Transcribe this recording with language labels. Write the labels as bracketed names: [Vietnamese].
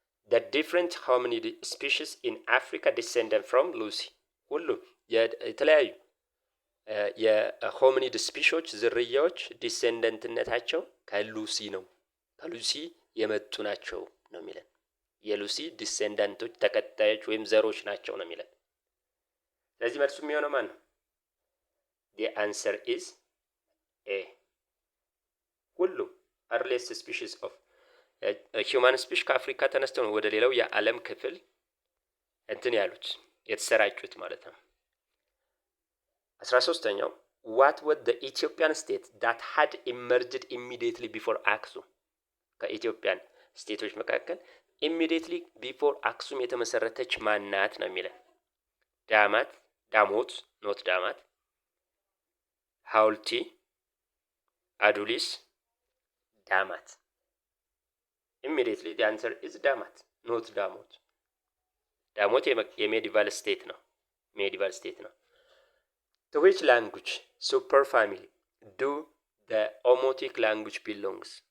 [English] the different hominid species in Africa descended from Lucy [Amharic] ሁሉም የተለያዩ የሆሚኒድ ስፒሾች ዝርያዎች ዲሴንደንትነታቸው ከሉሲ ነው፣ ከሉሲ የመጡ ናቸው ነው የሚለን። የሉሲ ዲሴንዳንቶች ተከታዮች ወይም ዘሮች ናቸው ነው የሚለን። ስለዚህ መልሱ የሚሆነው ማን ነው? [English] the answer is A። [Amharic] ሁሉም [English] earliest species of human species [Amharic] ከአፍሪካ ተነስተው ነው ወደ ሌላው የዓለም ክፍል እንትን ያሉት የተሰራጩት ማለት ነው። 13ኛው [English] what was the Ethiopian state that had emerged immediately before Aksum? [Amharic] ከኢትዮጵያን ስቴቶች መካከል [English] immediately before [Amharic] አክሱም የተመሰረተች ማናት ነው የሚለን። ዳማት፣ ዳሞት፣ ኖት ዳማት፣ ሐውልቲ፣ አዱሊስ፣ ዳማት። [English] immediately the answer is [Amharic] ዳማት ኖት ዳሞት። ዳሞት የሜዲቫል ስቴት ነው፣ ሜዲቫል ስቴት ነው። [English] to which language superfamily do the Omotic language belongs?